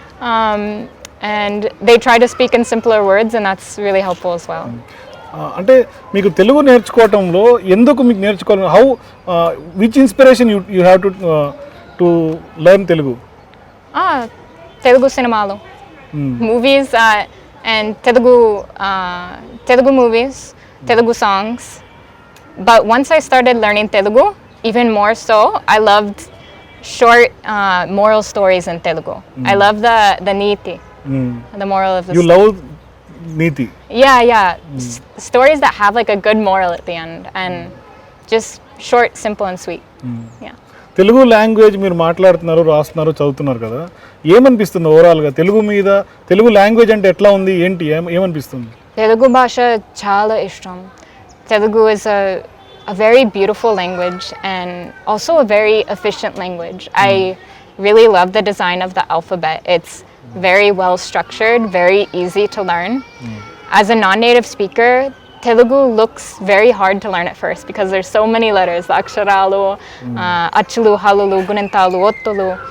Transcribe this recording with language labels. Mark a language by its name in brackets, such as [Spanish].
[English] And they try to speak in simpler words, and that's really helpful as well. [Telugu] అంటే మీకు తెలుగు నేర్చుకోవటంలో ఎందుకు మీకు నేర్చుకోవాలి? [English] How which inspiration you have to learn Telugu? Telugu cinemalu, movies, and Telugu movies, Telugu songs. But once I started learning Telugu, even more so, I loved short moral stories in Telugu. I love the neeti. The moral of the You love neeti? Yeah. Stories that have like a good moral at the end and just short, simple and sweet. Yeah. [Telugu] Telugu language మీరు మాట్లాడుతున్నారు, రాస్తున్నారు, చదువుతున్నారు కదా, ఏమనిపిస్తుంది ఓవరాల్గా తెలుగు మీద? Telugu language అంటే ఎట్లా ఉంది, ఏంటి, ఏమనిపిస్తుంది? తెలుగు భాష చాలా ఇష్టం. [English] Telugu is a a very beautiful language and also a very efficient language. I really love the design of the alphabet. It's very well structured, very easy to learn. As a non-native speaker, Telugu looks very hard to learn at first because there's so many letters, the aksharalu, achulu, halulu, gunintalu, ottulu.